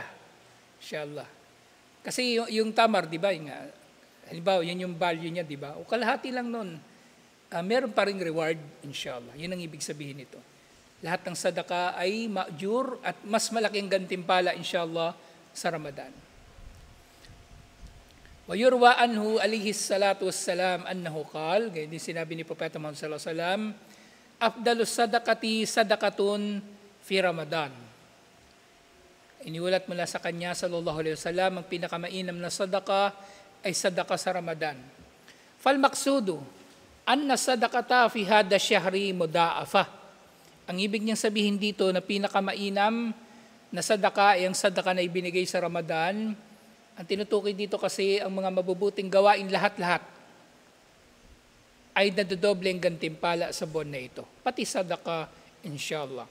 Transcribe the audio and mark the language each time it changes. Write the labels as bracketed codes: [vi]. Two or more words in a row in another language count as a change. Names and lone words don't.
[tl] Inshallah. Kasi yung tamar, di ba, halimbawa, yan yung value niya, di ba? O kalahati lang nun. Meron pa ring reward, inshallah. Yun ang ibig sabihin nito. Lahat ng sadaka ay ma'jur at mas malaking gantimpala, inshallah, sa Ramadan. [ar] وعنه عليه الصلاة والسلام أنه قال, [tl] ganyan din sinabi ni Propeta Muhammad [ar] صلى الله عليه وسلم, أفضل الصدقة صدقة في رمضان. [tl] Iniulat mula sa kanya [ar] صلى الله عليه وسلم, [tl] ang pinakamainam na sadaka ay sadaka sa Ramadan. [ar] فالمقصود أن الصدقة في هذا الشهر مضاعفة. [tl] Ang ibig niyang sabihin dito na pinakamainam na sadaka ay ang sadaka na ibinigay sa Ramadan. Ang tinutukoy dito kasi ang mga mabubuting gawain lahat-lahat ay nadodoble ang gantimpala sa buwan na ito. Pati sadaka, inshallah.